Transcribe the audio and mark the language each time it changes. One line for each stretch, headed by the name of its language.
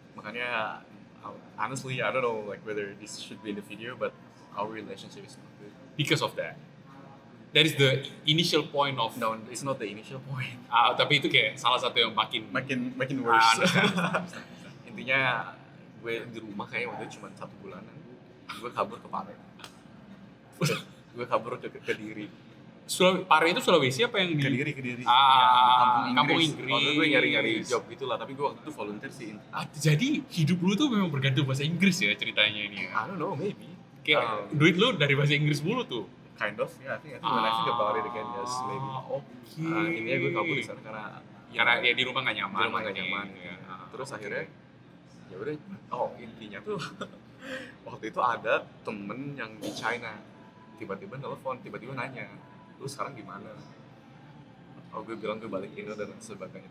English: Makanya honestly I don't know like whether this should be in the video, but our relationship is not good. Because of that. That is the initial point of... No, it's not the initial point.
Indonesian: Tapi itu kayak salah satu yang makin... Makin worse.
English: understand.
Indonesian: Intinya gue di rumah kayaknya waktu itu cuma 1 bulanan. Gue kabur ke Pare. Gue kabur ke Kediri. Pare itu Sulawesi apa yang di... Kediri. Kampung Inggris. Waktu itu gue nyari job gitulah, tapi gue waktu itu volunteer sih. Jadi hidup lu tuh memang bergantung bahasa Inggris ya ceritanya ini ya?
English: I don't know, maybe.
Indonesian: Kayak duit lu dari bahasa Inggris mulu tuh?
English: Kind of, yeah. I think when I think about it again, yes, maybe.
Indonesian: Oke. Intinya gue kabur di sana karena ya di rumah nggak nyaman. di rumah nggak nyaman. Ya. Terus akhirnya ya udah, intinya tuh waktu itu ada temen yang di China tiba-tiba nelfon, tiba-tiba nanya, lu sekarang gimana? Gue bilang gue balik Indo dan sebagainya.